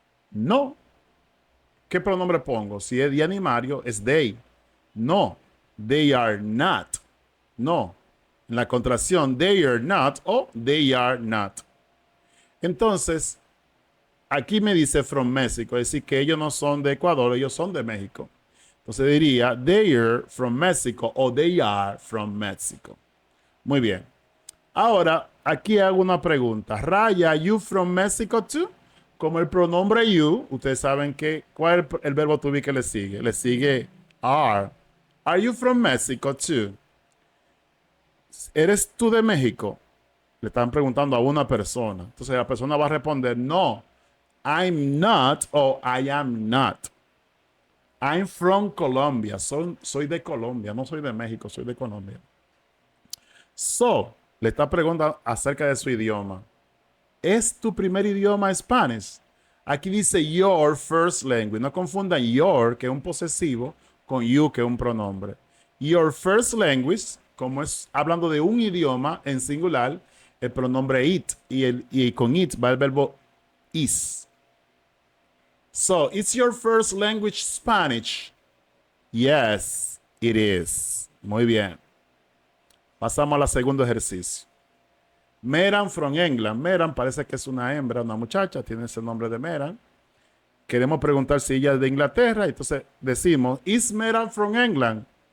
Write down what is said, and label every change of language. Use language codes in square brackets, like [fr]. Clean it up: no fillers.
[es] No. ¿Qué pronombre pongo? Si es de animario, es they. No. [en] They are not. [es] No. En la contracción, they are not o they are not. Entonces, aquí me dice from Mexico, es decir, que ellos no son de Ecuador, ellos son de México. Entonces diría, [en] they are from Mexico [es] o they are from Mexico. Muy bien. Ahora, aquí hago una pregunta. [en] Raya, you from Mexico too? [es] Como el pronombre you, ustedes saben que, ¿cuál es el verbo to be que le sigue? Le sigue are. [en] Are you from Mexico too? [es] ¿Eres tú de México? Le están preguntando a una persona. Entonces la persona va a responder, no, [en] I'm not [es] o [en] I am not. I'm from Colombia. [es] Soy de Colombia, no soy de México, soy de Colombia. So, le está preguntando acerca de su idioma. ¿Es tu primer idioma Spanish? Aquí dice your first language. No confundan your, que es un posesivo, con you, que es un pronombre. Your first language, como es hablando de un idioma en singular, el pronombre it. Y con it va el verbo is. [en] So, is your first language Spanish? Yes, it is. [es] Muy bien. Pasamos al segundo ejercicio. Meran from England. Meran parece que es una hembra, una muchacha, tiene ese nombre de Meran. Queremos preguntar si ella es de Inglaterra, entonces decimos, [en] ¿is Meran from England?